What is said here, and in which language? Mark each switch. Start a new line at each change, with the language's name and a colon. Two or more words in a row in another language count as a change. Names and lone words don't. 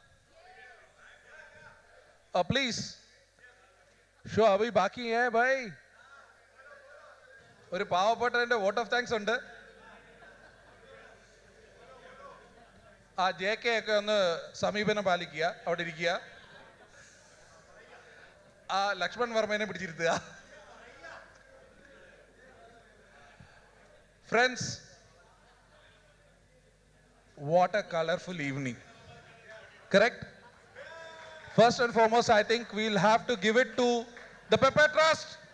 English: please, show
Hindi: अभी बाकी है भाई.
Malayalam: ഒരു പാവപ്പെട്ടവന്റെ
English: vote of thanks
Malayalam: ഉണ്ട്. ആ JK ഒക്കെ ഒന്ന് സമീപനം പാലിക്കുക, അവിടെ ഇരിക്കുക. ആ ലക്ഷ്മൺ വർമ്മേനെ പിടിച്ചിരുത്തുക.
English: Friends, what a colorful evening. Correct? First and foremost, I think we'll have to give it to the Pepper Trust.